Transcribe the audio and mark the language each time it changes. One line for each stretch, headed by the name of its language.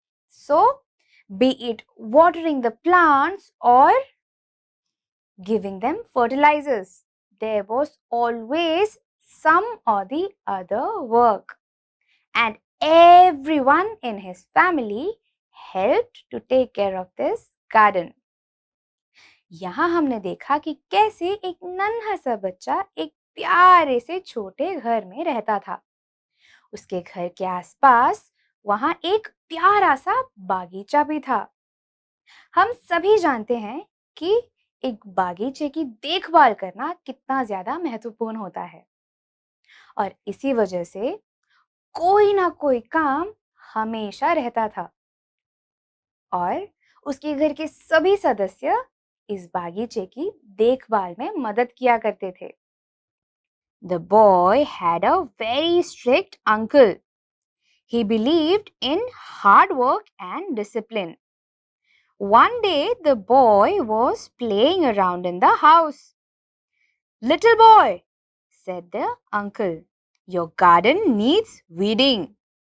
English: So, be it watering the plants or giving them fertilizers, there was always some or the other work. And everyone in his family helped to take care of this garden.
Hindi: यहाँ हमने देखा कि कैसे एक नन्हा सा बच्चा एक प्यारे से छोटे घर में रहता था. उसके घर के आसपास वहां एक प्यारा सा बागीचा भी था. हम सभी जानते हैं कि एक बागीचे की देखभाल करना कितना ज्यादा महत्वपूर्ण होता है और इसी वजह से कोई ना कोई काम हमेशा रहता था और उसके घर के सभी सदस्य इस बागीचे की देखभाल में मदद किया करते थे.
English: The boy had a very strict uncle. He believed in hard work and discipline. One day the boy was playing around in the house. Little boy, said the uncle, your garden needs weeding.